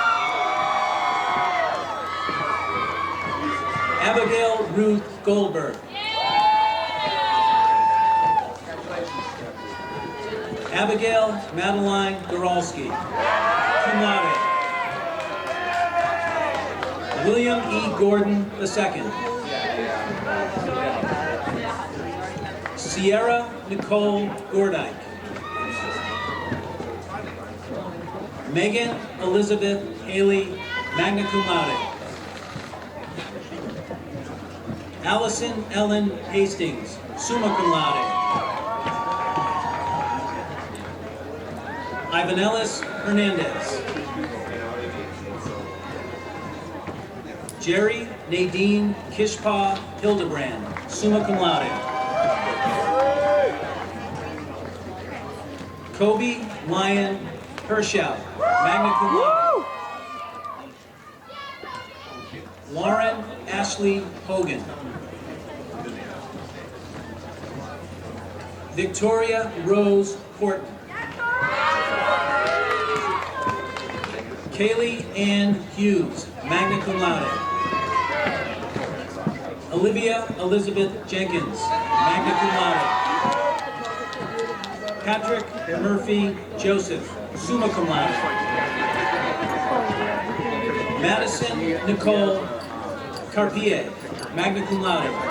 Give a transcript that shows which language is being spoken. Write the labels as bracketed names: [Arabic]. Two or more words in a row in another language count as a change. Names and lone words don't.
[English] Abigail Ruth Goldberg. Abigail Madeline Goralski, [Latin] cum laude. [English] William E. Gordon II. Sierra Nicole Gordike. Megan Elizabeth Haley, [Latin] magna cum laude. [English] Allison Ellen Hastings, [Latin] summa cum laude. [English] Ivanellis Hernandez. Jerry Nadine Kishpa Hildebrand, [Latin] summa cum laude. [English] Kobe Lyon Hershow, [Latin] magna cum laude. [English] Lauren Ashley Hogan. Victoria Rose Horton. Kaylee Ann Hughes, [Latin] magna cum laude. [English] Olivia Elizabeth Jenkins, [Latin] magna cum laude. [English] Patrick Murphy Joseph, [Latin] summa cum laude. [English] Madison Nicole Carpier, [Latin] magna cum laude.